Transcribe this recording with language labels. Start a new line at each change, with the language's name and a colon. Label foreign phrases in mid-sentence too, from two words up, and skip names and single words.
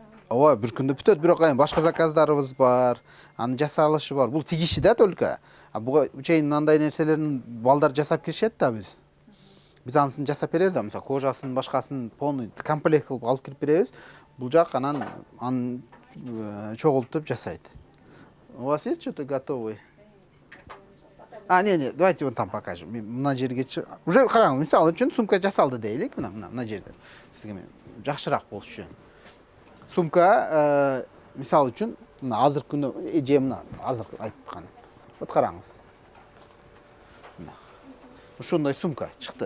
Kyrgyz: Ооба, бир күндө бүтөт, бирок башка заказдарыбыз бар, анын жасалышы бар. Бул тигиши да только. Буга чейин мындай нерселерин балдар жасап киришет да биз. Биз анысын жасап беребиз, мисалы кожасын, башкасын
Russian: полный комплект
Kyrgyz: кылып алып кирип беребиз. Бул жак анан чогултуп жасайт.
Russian: У вас есть что-то готовый? Не, давайте вон там покажем.
Kyrgyz: Мына жерге уже караңыз, мисалы үчүн сумка жасалды дейли, мына жерде. Сизге мен жакшыраак болуш үчүн. Сумка мисалы үчүн мына азыркы күндө же мына азыркы айткан. Вот караңыз. Ушундай сумка чыкты.